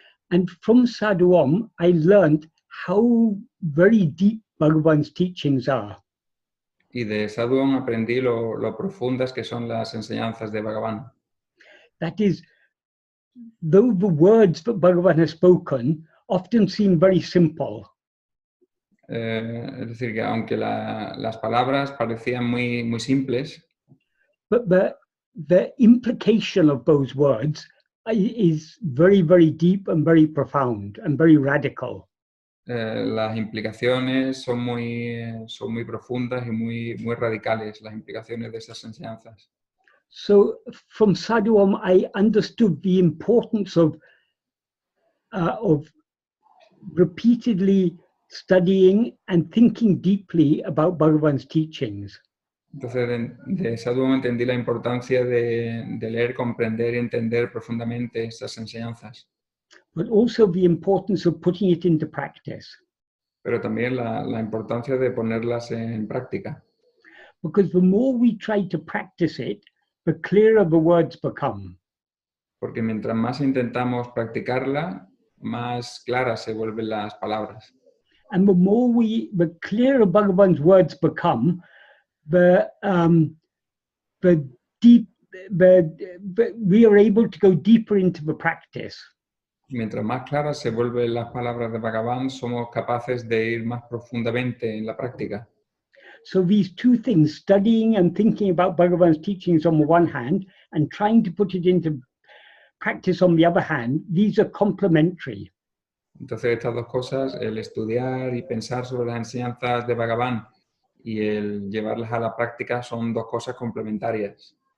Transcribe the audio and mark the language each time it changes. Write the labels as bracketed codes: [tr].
[en] And from Sadhu Om, I learned how very deep Bhagavan's teachings are. [es] Y de Sadhu Om aprendí lo profundas que son las enseñanzas de Bhagavan. [en] That is, though the words that Bhagavan has spoken often seem very simple. [es] Es decir, que aunque las palabras parecían muy, muy simples, [en] but the implication of those words is very, very deep and very profound and very radical. [es] las implicaciones son muy profundas y muy radicales, las implicaciones de esas enseñanzas. [en] So from Sadhuam, I understood the importance of repeatedly studying and thinking deeply about Bhagavan's teachings. [es] Entonces, de Sadhuam entendí la importancia de leer, comprender y entender profundamente esas enseñanzas, [en] But also the importance of putting it into practice. [es] pero también la importancia de ponerlas en práctica. [en] Because the more we try to practice it, the clearer the words become. [es] Porque mientras más intentamos practicarla, más claras se vuelven las palabras. [en] And the clearer Bhagavan's words become, the deep, we are able to go deeper into the practice. [es] Mientras más claras se vuelven las palabras de Bhagavan, somos capaces de ir más profundamente en la práctica. [en] So these two things, studying and thinking about Bhagavan's teachings on the one hand, and trying to put it into practice on the other hand, these are complementary. [es] Entonces estas dos cosas, el estudiar y pensar sobre las enseñanzas de Bhagavan y el llevarlas a la práctica, son dos cosas complementarias.